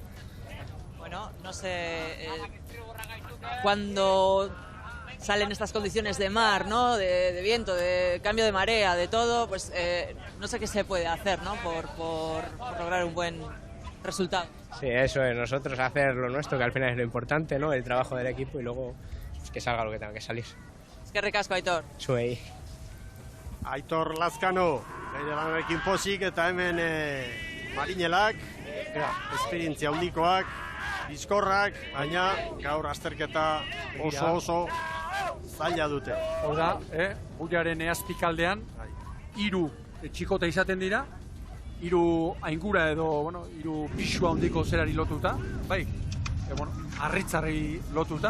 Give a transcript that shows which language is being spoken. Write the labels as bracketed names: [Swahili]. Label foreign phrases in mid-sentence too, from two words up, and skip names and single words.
[Spanish] Bueno, no sé, cuando salen estas condiciones de mar, ¿no? De viento, de cambio de marea, de todo, pues no sé qué se puede hacer, ¿no? Por lograr un buen resultado. Sí, eso es, nosotros hacer lo nuestro, que al final es lo importante, ¿no? El trabajo del equipo y luego pues, que salga lo que tenga que salir. [Basque] Es que ricasco, Aitor. Zuei. Aitor Lazkano, bere lanarekin pozik eta hemen marinelak, esperientzia handikoak, bizkorrak, baina gaur azterketa oso zaila dute. Hau da, buiaren azpikaldean, 3 txikota izaten dira, 3 aingura edo, bueno, 3 pixu handiko zerari lotuta, bai, arritzarri lotuta.